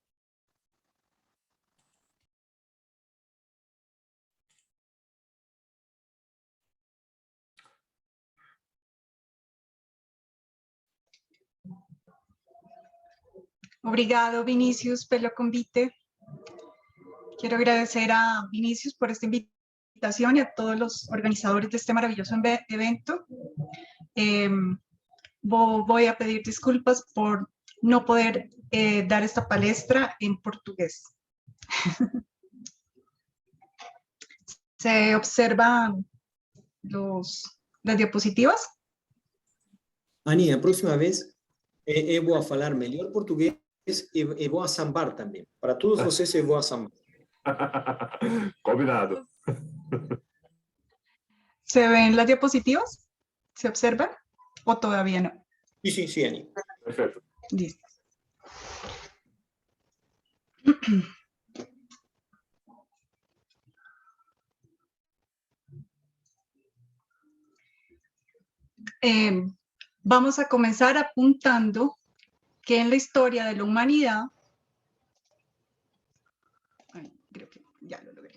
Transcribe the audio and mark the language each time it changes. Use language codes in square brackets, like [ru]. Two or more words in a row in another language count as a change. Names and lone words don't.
[pt] Obrigado, Vinícius, pelo convite. [es] Quiero agradecer a Vinícius por esta invitación y a todos los organizadores de este maravilloso evento. Voy a pedir disculpas por no poder dar esta palestra en portugués. ¿Se observan las diapositivas? [pt] Ani, a próxima vez eu vou falar melhor português e vou sambar também. Para todos vocês eu vou sambar. Combinado. [es] ¿Se ven las diapositivas? ¿Se observan? ¿O todavía no? [pt] Sim, sim, Ani. Perfeito. [es] Listo. Vamos a comenzar apuntando que en la historia de la humanidad, creo que ya lo logré.